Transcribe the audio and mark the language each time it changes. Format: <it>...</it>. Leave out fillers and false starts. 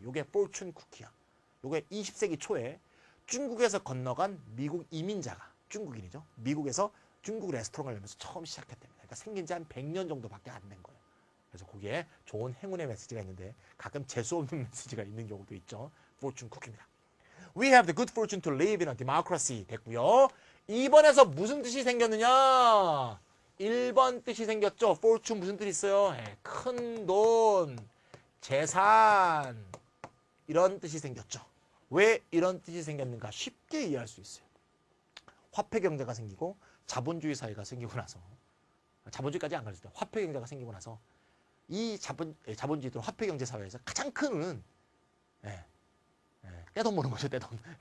<ko>요게 포춘 쿠키야. 요게 20세기 초에 중국에서 건너간 미국 이민자가 중국인이죠. 미국에서 중국 레스토랑을 열면서 처음 시작했답니다. 그러니까 생긴 지 한 100년 정도밖에 안 된 거예요. 그래서 거기에 좋은 행운의 메시지가 있는데 가끔 재수없는 메시지가 있는 경우도 있죠. 포춘 쿠키입니다.</ko> <en>We have the good fortune to live in a democracy.</en> <ko>됐고요. 2번에서 무슨 뜻이 생겼느냐? 1번 뜻이 생겼죠. fortune 무슨 뜻이 있어요? 큰 돈, 재산 이런 뜻이 생겼죠. 왜 이런 뜻이 생겼는가? 쉽게 이해할 수 있어요. 화폐 경제가 생기고 자본주의 사회가 생기고 나서 자본주의까지 안 가르칠 때 화폐 경제가 생기고 나서 이 자본주의 또는 화폐 경제 사회에서 가장 큰 운은 떼돈 모는 거죠, 떼돈.</ko>